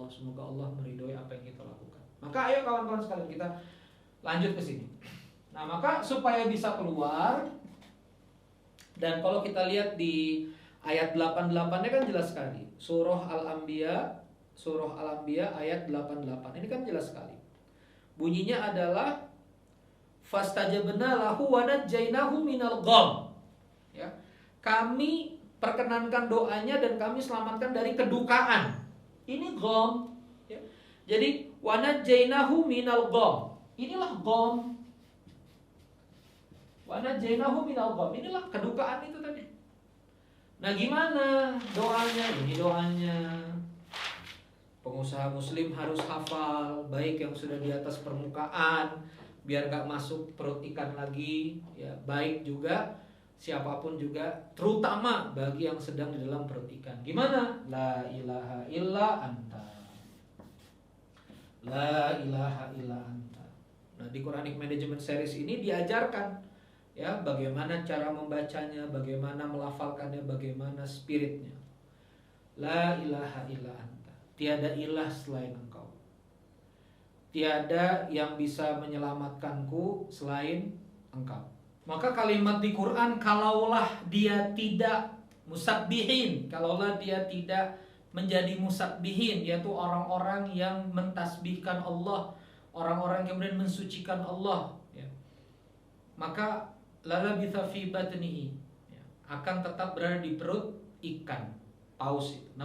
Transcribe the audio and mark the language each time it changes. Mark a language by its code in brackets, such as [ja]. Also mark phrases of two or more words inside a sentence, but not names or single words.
[id] Semoga Allah meridhoi apa yang kita lakukan. Maka ayo kawan-kawan sekalian kita lanjut ke sini. Nah, maka supaya bisa keluar, dan kalau kita lihat di ayat 88-nya kan jelas sekali. Surah Al-Anbiya ayat 88. Ini kan jelas sekali. Bunyinya adalah [ar] فاستجبنا له ونجيناه من الغم. [id] Ya. Kami perkenankan doanya dan kami selamatkan dari kedukaan. Ini gham. Ya. [ar] Jadi ونجيناه من الغم. [id] Inilah gham. [ar] ونجيناه من الغم. [id] Inilah kedukaan itu tadi. Nah, gimana doanya? Ini doanya. Pengusaha muslim harus hafal, baik yang sudah di atas permukaan biar gak masuk perut ikan lagi ya, baik juga siapapun juga, terutama bagi yang sedang di dalam perut ikan. Gimana? [ar] لا إله إلا أنت لا إله إلا أنت. [id] Nah, di Quranic Management Series ini diajarkan ya bagaimana cara membacanya, bagaimana melafalkannya, bagaimana spiritnya. [ar] لا إله إلا أنت. [id] Tiada ilah selain engkau. Tiada yang bisa menyelamatkanku selain engkau. Maka kalimat di Quran, kalaulah dia tidak musabbihin, kalaulah dia tidak menjadi musabbihin, yaitu orang-orang yang mentasbihkan Allah, orang-orang yang kemudian mensucikan Allah ya, maka [ar] للبث في بطنه [id] ya, akan tetap berada di perut ikan paus itu.